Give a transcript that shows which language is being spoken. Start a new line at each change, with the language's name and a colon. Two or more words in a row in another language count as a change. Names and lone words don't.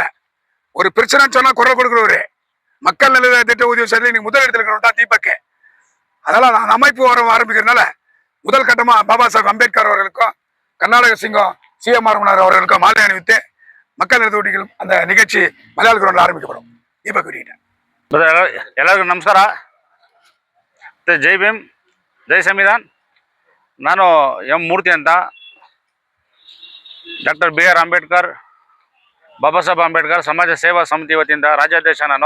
Tamil: ஒரு பிரச்சனைன்னு சொன்னா குரல் கொடுக்குறவரு. மக்கள் நல திட்ட உதவி செய்யறது இன்னைக்கு முதல் இடத்துல இருக்கிறவன் தான் தீபக். அதனால அந்த அமைப்பு ஆரம்பிக்கிறதுனால முதல் கட்டமா பாபா சாஹேப் அம்பேத்கர் அவர்களுக்கும் கர்நாடக சிங்கம் CM அவர்களுக்கும் மாலை அணிவித்து மக்கள் நல உதவிகள் அந்த நிகழ்ச்சி மலையாள கிரௌண்ட்ல ஆரம்பிக்கப்படும். தீபக்
Kannada: ಎಲ್ಲರಿಗೂ ನಮಸ್ಕಾರ. ಜೈ ಭೀಮ್, ಜೈ ಸಂವಿಧಾನ್. ನಾನು ಎಂ ಮೂರ್ತಿ ಅಂತ, ಡಾಕ್ಟರ್ BR ಅಂಬೇಡ್ಕರ್, ಬಾಬಾ ಸಾಹೇಬ್ ಅಂಬೇಡ್ಕರ್ ಸಮಾಜ ಸೇವಾ ಸಮಿತಿ ವತಿಯಿಂದ ರಾಜ್ಯಾಧ್ಯಕ್ಷ ನಾನು.